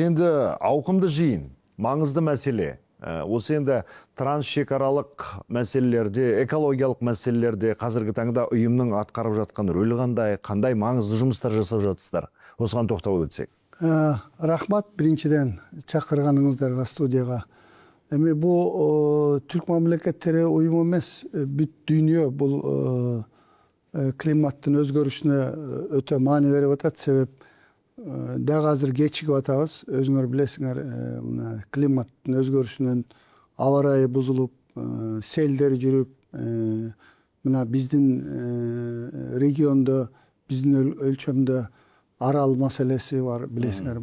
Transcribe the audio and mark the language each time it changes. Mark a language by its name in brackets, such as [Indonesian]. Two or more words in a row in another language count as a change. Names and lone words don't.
[Kazakh] Енді ауқымды жиын, маңызды мәселе. Осы енді трансшекаралық мәселелерде, экологиялық мәселелерде қазіргі таңда ұйымның атқарып жатқан рөлі қандай маңызды жұмыстар жасап жатсыздар. Осыған тоқталып өтсек. Рахмат, біріншіден шақырғаныңыздарға студияға. [Kyrgyz] Эми бұл түрк мамлекеттері ұйым емес, бүт дүйнө бұл климаттың өзгөрүшүнө өтө маани берип атат. Себеп дагы азыр кечигип атабыз. Өзүңөр билесиңер, климаттын өзгөрүшүнөн аба ырайы бузулуп, селдер жүрүп, мына биздин региондо, биздин өлчөмдө арал маселеси бар, билесиңер.